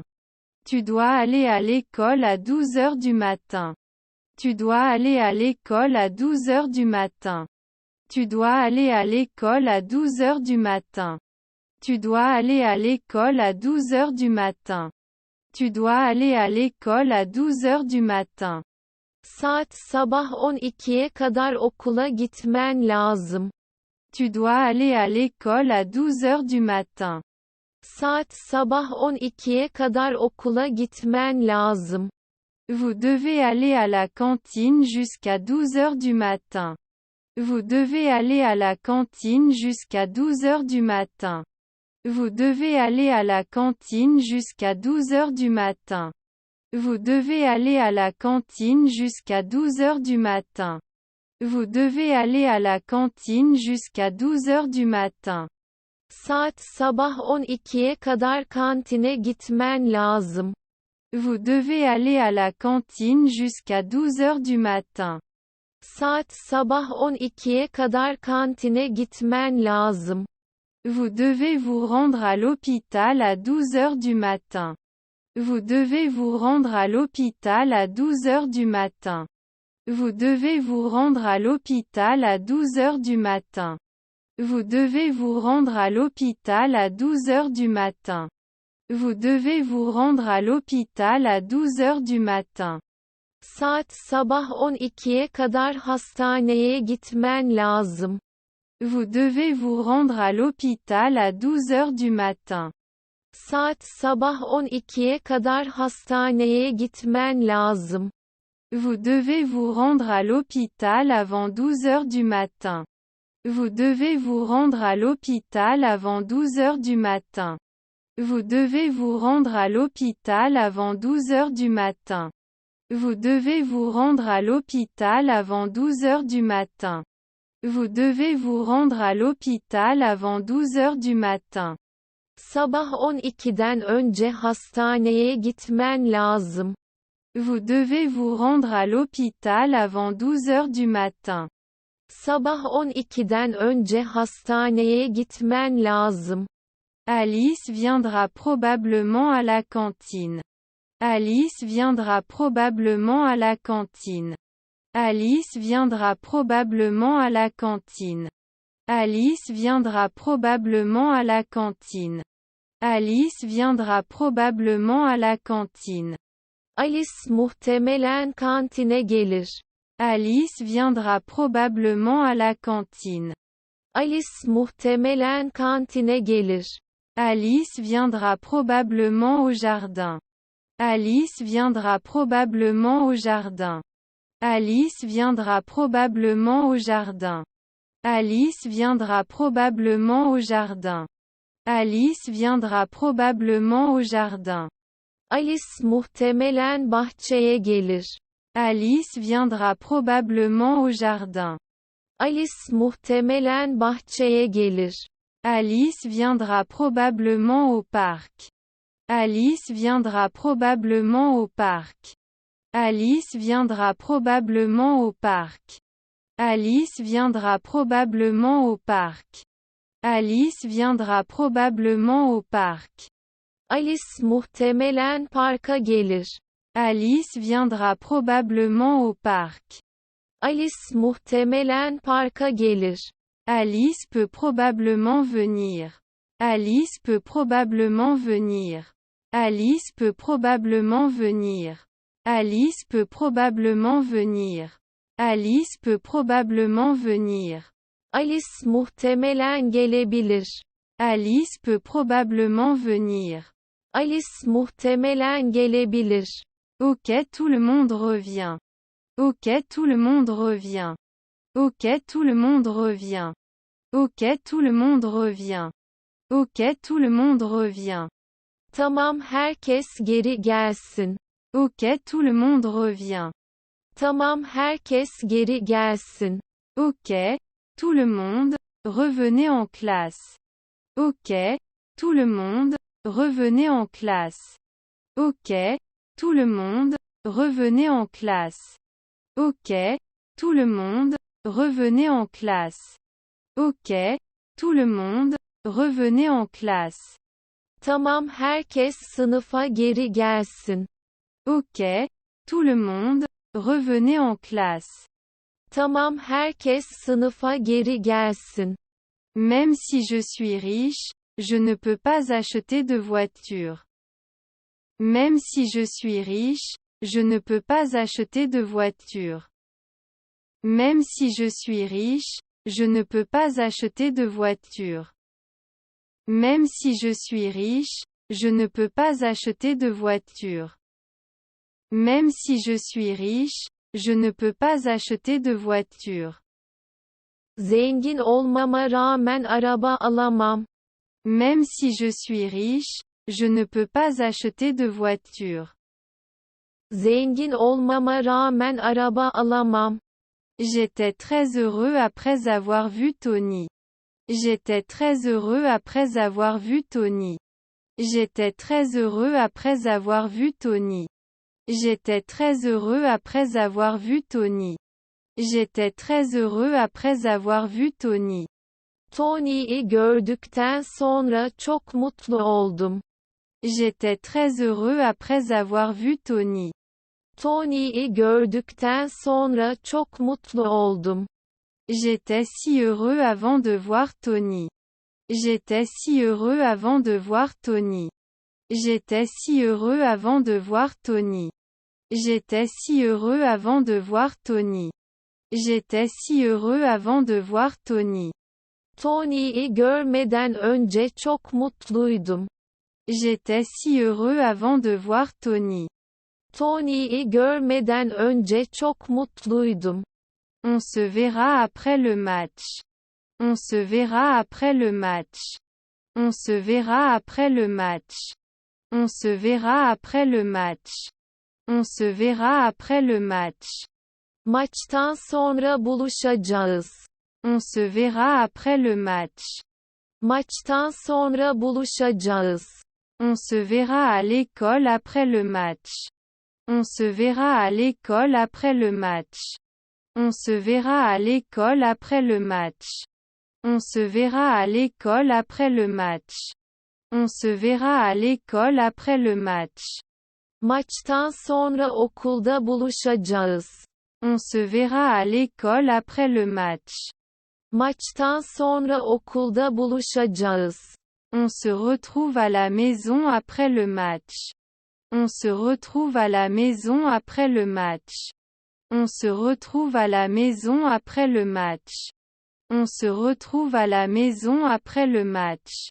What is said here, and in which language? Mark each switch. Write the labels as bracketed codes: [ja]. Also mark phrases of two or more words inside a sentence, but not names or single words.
[fr] Tu dois aller à l'école à 12 heures du matin. Tu dois aller à l'école à 12 heures du matin. Tu dois aller à l'école à 12 heures du matin. Tu dois aller à l'école à 12 heures du matin. Tu dois aller à l'école à 12 heures du matin. [tr] Saat sabah 12'ye kadar okula gitmen lazım. [fr] Tu dois aller à l'école à 12 heures du matin. [tr] Saat sabah 12'ye kadar okula gitmen lazım. [fr] Vous devez aller à la cantine jusqu'à 12 heures du matin. Vous devez aller à la cantine jusqu'à 12 heures du matin. Vous devez aller à la cantine jusqu'à 12 heures du matin. Vous devez aller à la cantine jusqu'à 12 heures du matin. Vous devez aller à la cantine jusqu'à 12 heures du matin. [tr] Saat sabah 12'ye kadar kantine gitmen lazım. [fr] Vous devez aller à la cantine jusqu'à 12 heures du matin. [tr] Saat sabah 12'ye kadar kantine gitmen lazım. [fr] Vous devez vous rendre à l'hôpital à 12 heures du matin. Vous devez vous rendre à l'hôpital à 12 heures du matin. Vous devez vous rendre à l'hôpital à 12 heures du matin. Vous devez vous rendre à l'hôpital à 12 heures du matin. Vous devez vous rendre à l'hôpital à 12 heures du matin. [tr] Saat sabah 12'ye kadar hastaneye gitmen lazım. [fr] Vous devez vous rendre à l'hôpital à 12 heures du matin. [tr] Saat sabah 12'ye kadar hastaneye gitmen lazım. [fr] Vous devez vous rendre à l'hôpital avant 12 heures du matin. Vous devez vous rendre à l'hôpital avant 12 heures du matin. Vous devez vous rendre à l'hôpital avant 12 heures du matin. Vous devez vous rendre à l'hôpital avant 12 heures du matin. Vous devez vous rendre à l'hôpital avant 12 heures du matin. [tr] Sabah 12'den önce hastaneye gitmen lazım. [fr] Vous devez vous rendre à l'hôpital avant 12 heures du matin. [tr] Sabah 12'den önce hastaneye gitmen lazım. [fr] Alice viendra probablement à la cantine. Alice viendra probablement à la cantine. Alice viendra probablement à la cantine. Alice viendra probablement à la cantine. Alice viendra probablement à la cantine. [tr] Alice muhtemelen kantine gelir. [fr] Alice viendra probablement à la cantine. [tr] Alice muhtemelen kantine gelir. [fr] Alice viendra probablement au jardin. Alice viendra probablement au jardin. Alice viendra probablement au jardin. Alice viendra probablement au jardin. Alice viendra probablement au jardin. [tr] Alice muhtemelen bahçeye gelir. [fr] Alice viendra probablement au jardin. [tr] Alice muhtemelen bahçeye gelir. [fr] Alice viendra probablement au parc. Alice viendra probablement au parc. Alice viendra probablement au parc. Alice viendra probablement au parc. Alice viendra probablement au parc. [tr] Alice muhtemelen parka gelir. [fr] Alice viendra probablement au parc. [tr] Alice muhtemelen parka gelir. [fr] Alice peut probablement venir. Alice peut probablement venir. Alice peut probablement venir. Alice peut probablement venir. Alice peut probablement venir. [tr] Alice muhtemelen gelebilir. [fr] Alice peut probablement venir. [tr] Alice muhtemelen gelebilir. [fr] Ok, tout le monde revient. Ok, tout le monde revient. Ok, tout le monde revient. Ok, tout le monde revient. Ok, tout le monde revient. [tr] Tamam, herkes geri gelsin. [fr] Ok, tout le monde revient. [tr] Tamam, herkes geri gelsin. [fr] Ok, tout le monde, revenez en classe. Ok, tout le monde, revenez en classe. Ok, tout le monde, revenez en classe. Ok, tout le monde, revenez en classe. Ok, tout le monde, revenez en classe. [tr] Tamam, herkes sınıfa geri gelsin. [fr] Ok, tout le monde, revenez en classe. [tr] Tamam, herkes sınıfa geri gelsin. [fr] Même si je suis riche, je ne peux pas acheter de voiture. Même si je suis riche, je ne peux pas acheter de voiture. Même si je suis riche, je ne peux pas acheter de voiture. Même si je suis riche, je ne peux pas acheter de voiture. Même si je suis riche, je ne peux pas acheter de voiture. [tr] Zengin olmama rağmen araba alamam. [fr] Même si je suis riche, je ne peux pas acheter de voiture. [tr] Zengin olmama rağmen araba alamam. [fr] J'étais très heureux après avoir vu Tony. J'étais très heureux après avoir vu Tony. J'étais très heureux après avoir vu Tony. J'étais très heureux après avoir vu Tony. J'étais très heureux après avoir vu Tony. [tr] Tony'yi gördükten sonra çok mutlu oldum. [fr] J'étais très heureux après avoir vu Tony. [tr] Tony'yi gördükten sonra çok mutlu oldum. [fr] J'étais si heureux avant de voir Tony. J'étais si heureux avant de voir Tony. J'étais si heureux avant de voir Tony. J'étais si heureux avant de voir Tony. J'étais si heureux avant de voir Tony. [tr] Tony'yi görmeden önce çok mutluydum. [fr] J'étais si heureux avant de voir Tony. [tr] Tony'yi görmeden önce çok mutluydum. [fr] On se verra après le match. On se verra après le match. On se verra après le match. On se verra après le match. On se verra après le match. [tr] Maçtan sonra buluşacağız. [fr] On se verra après le match. [tr] Maçtan sonra buluşacağız. [fr] On se verra à l'école après le match. On se verra à l'école après le match. On se verra à l'école après le match. On se verra à l'école après le match. On se verra à l'école après le match. [tr] Maçtan sonra okulda buluşacağız. [fr] On se verra à l'école après le match. [tr] Maçtan sonra okulda buluşacağız. [fr] On se retrouve à la maison après le match. On se retrouve à la maison après le match. On se retrouve à la maison après le match. On se retrouve à la maison après le match.